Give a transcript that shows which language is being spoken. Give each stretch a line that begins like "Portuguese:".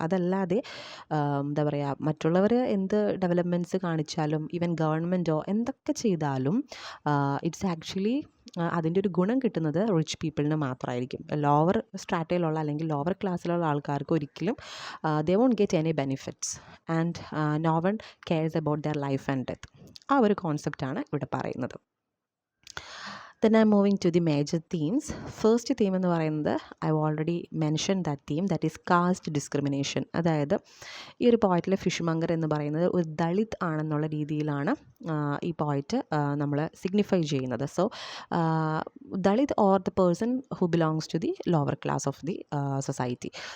Malayalam: അതല്ലാതെ എന്താ പറയുക മറ്റുള്ളവർ എന്ത് ഡെവലപ്മെൻറ്റ്സ് കാണിച്ചാലും ഈവൻ ഗവൺമെൻറ്റോ എന്തൊക്കെ ചെയ്താലും ഇറ്റ്സ് ആക്ച്വലി അതിൻ്റെ ഒരു ഗുണം കിട്ടുന്നത് റിച്ച് പീപ്പിളിന് മാത്രമായിരിക്കും. ലോവർ സ്ട്രാറ്റയിലുള്ള അല്ലെങ്കിൽ ലോവർ ക്ലാസ്സിലുള്ള ആൾക്കാർക്ക് ഒരിക്കലും
English: They won't get any benefits and no one cares about their life and death.
Malayalam: ആ ഒരു കോൺസെപ്റ്റാണ് ഇവിടെ പറയുന്നത്.
English: Then I'm moving to the major themes. First theme
Malayalam: എന്ന് പറയുന്നത്
English: I already mention that theme, that is caste discrimination.
Malayalam: അതായത് ഈ ഒരു പോയിറ്റിലെ ഫിഷ്മങ്കർ എന്ന് പറയുന്നത് ഒരു ദളിത് ആണെന്നുള്ള രീതിയിലാണ് ഈ പോയിറ്റ് നമ്മൾ സിഗ്നിഫൈ ചെയ്യുന്നത്.
English: So Dalit or the person who belongs to the lower class of the society.